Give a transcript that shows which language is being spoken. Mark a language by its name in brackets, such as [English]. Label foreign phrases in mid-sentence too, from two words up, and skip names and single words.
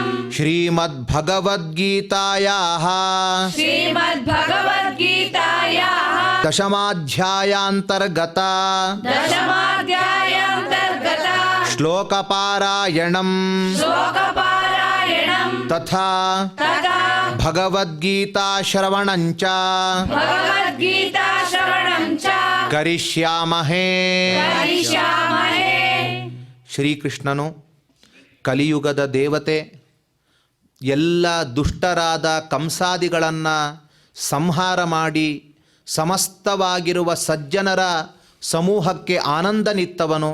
[Sanskrit] ಶ್ರೀಮದ್ಭಗವದ್ಗೀತಾಯಾಃ ಶ್ರೀಮದ್ಭಗವದ್ಗೀತಾಯಾಃ ದಶಮಾಧ್ಯಾಯಾಂತರ್ಗತ ದಶಮಾಧ್ಯಾಯಾಂತರ್ಗತ ಶ್ಲೋಕಪಾರಾಯಣಂ ಶ್ಲೋಕಪಾರಾಯಣಂ ತಥಾ ತಥಾ ಭಗವದ್ಗೀತಾಶ್ರವಣಂಚ ಭಗವದ್ಗೀತಾ ಶ್ರವಣಂ ಚ ಕರಿಷ್ಯಾಮಹೇ. ಕರಿಷ್ಯಾಮಹೇ. [Kannada] ಶ್ರೀಕೃಷ್ಣನು ಕಲಿಯುಗದ ದೇವತೆ, ಎಲ್ಲ ದುಷ್ಟರಾದ ಕಂಸಾದಿಗಳನ್ನು ಸಂಹಾರ ಮಾಡಿ ಸಮಸ್ತವಾಗಿರುವ ಸಜ್ಜನರ ಸಮೂಹಕ್ಕೆ ಆನಂದನಿತ್ತವನು.